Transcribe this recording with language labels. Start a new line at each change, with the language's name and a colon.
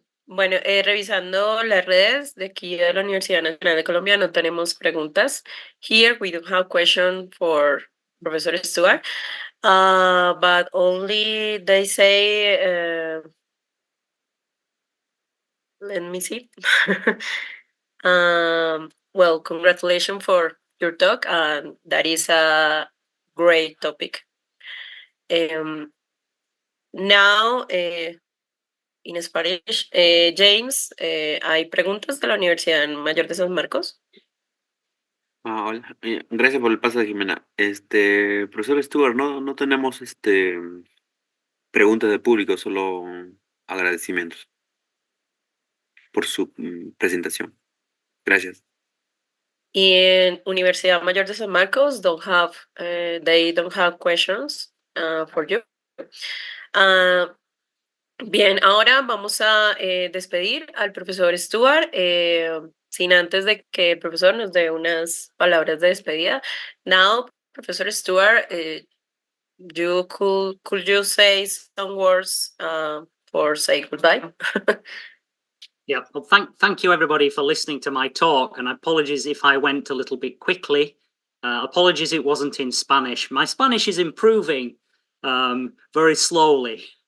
Spanish: Bueno, revisando las redes de aquí de la Universidad Nacional de Colombia, no tenemos preguntas.
English: Here we don't have question for Professor Stuart, but only they say, let me see. Well, congratulations for your talk, and that is a great topic. Now, in Spanish,
Spanish: James, ¿hay preguntas de la Universidad Mayor de San Marcos? Hola, gracias por el paso, Jimena. Profesor Stuart, no tenemos preguntas de público, solo agradecimientos por su presentación. Gracias.
English: In Universidad Mayor de San Marcos, they don't have questions for you.
Spanish: Bien, ahora vamos a despedir al profesor Stuart, sin antes de que el profesor nos dé unas palabras de despedida.
English: Now, Professor Stuart, could you say some words for say goodbye? Yeah, well, thank you everybody for listening to my talk, and apologies if I went a little bit quickly. Apologies it wasn't in Spanish. My Spanish is improving very slowly.